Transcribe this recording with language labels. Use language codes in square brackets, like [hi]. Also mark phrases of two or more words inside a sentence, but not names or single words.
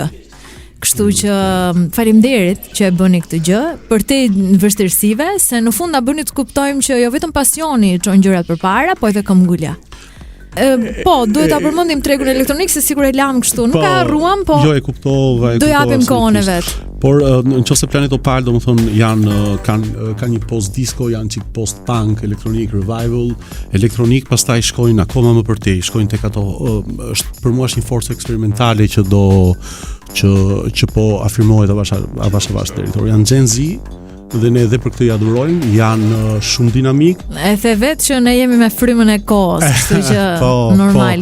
[sq] Kështu që faleminderit që e bëni këtë gjë, përtej vështirësive, se në fund na bëni të kuptojmë që jo vetëm pasioni çon gjërat përpara, po edhe këmbgulja. Po, duhet ta përmendim tregun elektronik, se sikur e lam kështu, nuk e harruam, po. Jo, e kuptova. Do japim kohën e vet. Por nëse Planet Opal, domethënë kanë një [en] post disco, [sq] janë çik [en] post punk, electronic revival, [sq] elektronik, pastaj shkojnë akoma më përtej, shkojnë tek ato, është për mua është një forcë eksperimentale që po afirmohet avash territor. Janë Gen Z, dhe ne edhe për këtë i adhurojmë, janë shumë dinamik. E the vetë që ne jemi me frymën e kohës, kështu që normal.